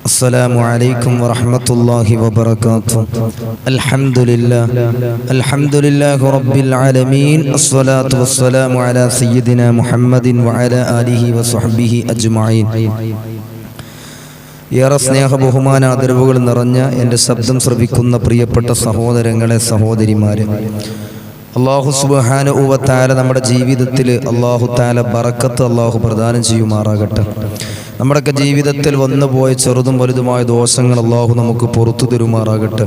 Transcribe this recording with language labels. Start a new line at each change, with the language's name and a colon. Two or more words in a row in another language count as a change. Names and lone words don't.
Arabic: السلام عليكم ورحمة الله وبركاته. الحمد لله رب العالمين. الصلاة والسلام على سيدنا محمد وعلى آله وصحبه أجمعين.
Malayalam: ഏറെ സ്നേഹ ബഹുമാന ആദരവുകൾ നിറഞ്ഞ എൻ്റെ ശബ്ദം ശ്രവിക്കുന്ന പ്രിയപ്പെട്ട സഹോദരങ്ങളെ, സഹോദരിമാരെ,
Arabic: الله سبحانه وتعالى
Malayalam: നമ്മുടെ ജീവിതത്തിൽ
Arabic: الله تعالى
Malayalam: ബറക്കത്ത് അല്ലാഹു പ്രദാനം ചെയ്യുമാറാകട്ടെ. നമ്മുടെയൊക്കെ ജീവിതത്തിൽ വന്നുപോയ ചെറുതും വലുതുമായ ദോഷങ്ങൾ അല്ലാഹു നമുക്ക് പുറത്തു തരുമാറാകട്ടെ.